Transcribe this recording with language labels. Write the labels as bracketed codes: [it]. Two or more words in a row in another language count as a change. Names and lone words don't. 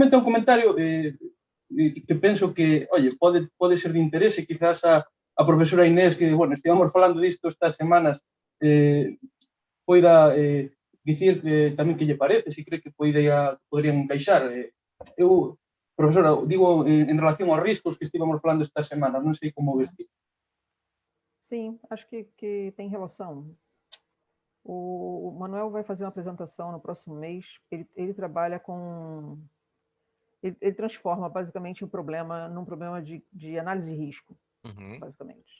[gl] Simplemente un comentario que penso que, oye, pode ser de interese, quizás a profesora Inés, que, bueno, estivamos falando disto estas semanas, poida dicir tamén que lle parece, se cree que poderían encaixar. Eu, profesora, digo en relación aos riscos que estivamos falando esta semana, non sei como ves ti. [pt] Sim, acho que tem relação. O Manuel vai fazer uma apresentação no próximo mês. Ele trabalha com... Ele transforma basicamente um problema num problema de análise de risco, basicamente.